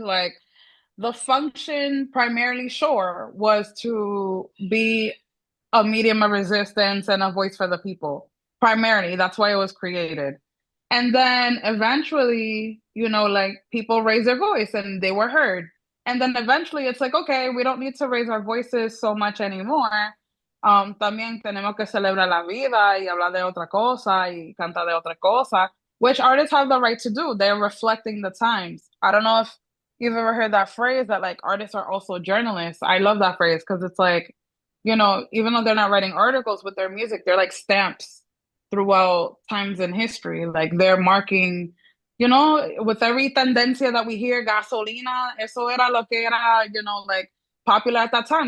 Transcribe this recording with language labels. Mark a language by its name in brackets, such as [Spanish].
[English] Like the function primarily, sure, was to be a medium of resistance and a voice for the people. Primarily, that's why it was created. And then eventually, you know, like people raised their voice and they were heard. And then eventually it's like, okay, we don't need to raise our voices so much anymore. [Spanish] También tenemos que celebrar la vida y hablar de otra cosa y cantar de otra cosa, [English] which artists have the right to do. They're reflecting the times. I don't know if you've ever heard that phrase that like artists are also journalists. I love that phrase because it's like, you know, even though they're not writing articles with their music, they're like stamps throughout times in history. Like they're marking, you know, with every tendencia that we hear, gasolina, [Spanish] eso era lo que era, [English] you know, like popular at that time.